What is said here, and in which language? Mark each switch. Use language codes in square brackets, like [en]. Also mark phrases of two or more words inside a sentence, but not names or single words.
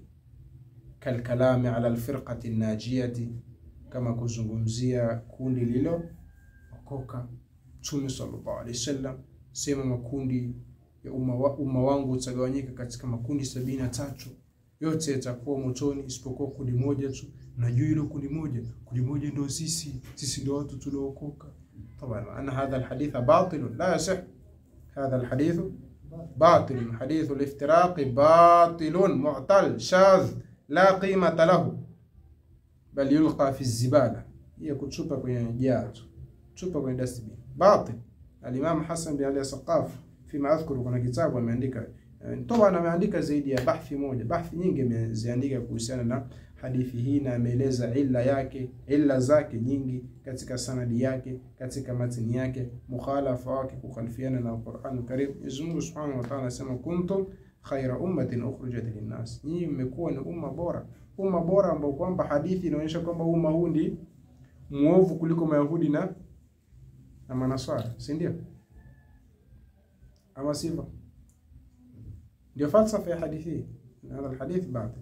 [ar] الكلام على الفرقة الناجية, [sw] kama kuzungumzia kundi lilo okoka. Mtume [ar] صلى الله عليه وسلم [sw] sema makundi ya umma wangu utagawanyika katika makundi 73, yote yatakuwa motoni isipokuwa kundi moja tu. Najua hilo kundi moja ndio sisi ndio watu tuliokoka. [ar] طبعا ان هذا الحديث باطل لا يصح، هذا الحديث باطل، حديث الافتراق باطل معطل شاذ لا قيمة له، بل يلقى في الزبالة. [sw] هي kutupa kwenye jato, tupa kwenye dustbin. Batil. Al-Imam Hassan bin Ali Saqaf [ar] فيما أذكر, [sw] kuna kitabu ameandika, طبعا ameandika zaidi ya bahthi moja, bahthi nyingi ameziandika kuhusiana na hadithi hii, na ameeleza illa zake nyingi katika sanadi yake, katika matini yake, mukhalafa wake, kukhalifiana na Qur'an Karim. Mwenyezi Mungu [ar] سبحانه وتعالى [sw] anasema [ar] كنتم خير أمة أخرجت للناس, [sw] nyinyi mmekuwa ni umma bora ambao kwamba hadithi inaonyesha kwamba umma huu ndi muovu kuliko Mayahudi na Manaswara, si ndio? Ama sivyo? Ndio falsafa ya hadithi. Na hadithi baadhi.